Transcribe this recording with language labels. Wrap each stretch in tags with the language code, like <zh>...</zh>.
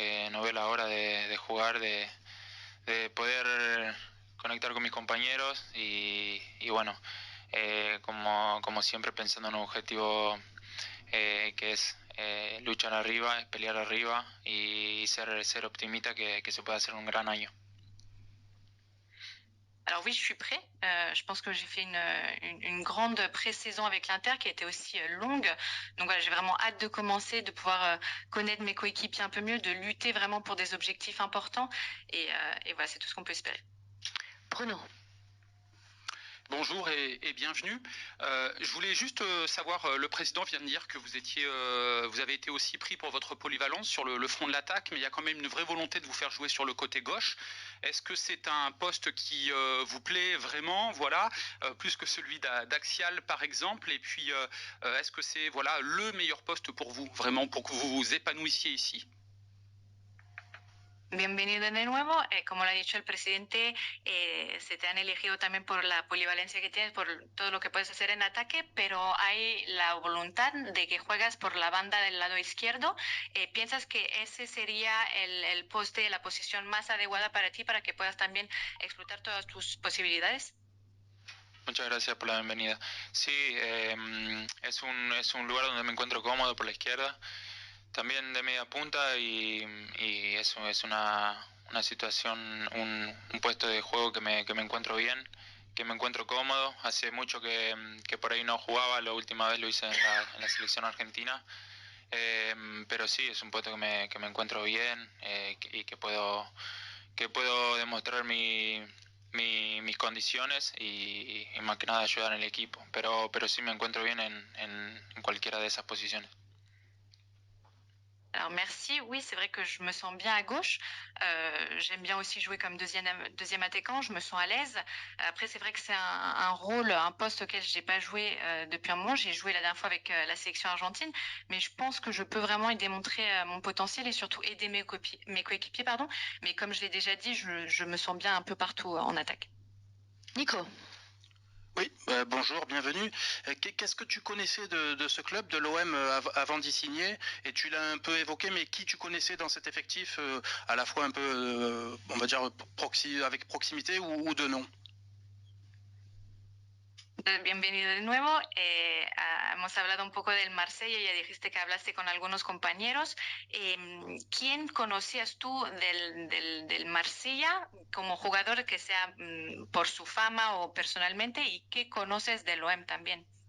<es>No veo la hora de jugar, de poder conectar con mis compañeros y bueno, como siempre pensando en un objetivo que es luchar arriba, es pelear arriba y ser optimista que se puede hacer un gran año.</es> <fr>Alors oui, je suis prêt. Je pense que j'ai fait une grande pré-saison avec l'Inter qui a été aussi longue. Donc voilà, j'ai vraiment hâte de commencer, de pouvoir connaître mes coéquipiers un peu mieux, de lutter vraiment pour des objectifs importants. Et voilà, c'est tout ce qu'on peut espérer. Bruno. Bonjour et bienvenue. Je voulais juste savoir, le président vient de dire que vous avez été aussi pris pour votre polyvalence sur le front de l'attaque, mais il y a quand même une vraie volonté de vous faire jouer sur le côté gauche. Est-ce que c'est un poste qui vous plaît vraiment, voilà, plus que celui d'Axial par exemple? Et puis, est-ce que c'est voilà le meilleur poste pour vous, vraiment, pour que vous vous épanouissiez ici?</fr> <es>Bienvenido de nuevo. Como lo ha dicho el presidente, se te han elegido también por la polivalencia que tienes, por todo lo que puedes hacer en ataque, pero hay la voluntad de que juegas por la banda del lado izquierdo. ¿Piensas que ese sería el poste, la posición más adecuada para ti, para que puedas también explotar todas tus posibilidades? Muchas gracias por la bienvenida. Sí, es un lugar donde me encuentro cómodo por la izquierda, también de media punta y eso es una situación, un puesto de juego que me encuentro bien, que me encuentro cómodo. Hace mucho que por ahí no jugaba, la última vez lo hice en la selección argentina, pero sí, es un puesto que me encuentro bien y que puedo demostrar mis condiciones y más que nada ayudar en el equipo. Pero sí me encuentro bien en cualquiera de esas posiciones.</es> <fr>Alors merci, oui, c'est vrai que je me sens bien à gauche. J'aime bien aussi jouer comme deuxième attaquant, je me sens à l'aise. Après, c'est vrai que c'est un rôle, un poste auquel j'ai pas joué depuis un moment. J'ai joué la dernière fois avec la sélection argentine, mais je pense que je peux vraiment y démontrer mon potentiel et surtout aider mes coéquipiers, pardon. Mais comme je l'ai déjà dit, je me sens bien un peu partout en attaque. Nico. Oui, bonjour, bienvenue. Qu'est-ce que tu connaissais de ce club, de l'OM, avant d'y signer? Et tu l'as un peu évoqué, mais qui tu connaissais dans cet effectif, à la fois un peu, on va dire, avec proximité ou de nom?</fr> <es>Bienvenido de nuevo. Hemos hablado un poco del Marsella, ya dijiste que hablaste con algunos compañeros. ¿Quién conocías tú del Marsella como jugador, que sea por su fama o personalmente, y qué conoces del OM también?</es>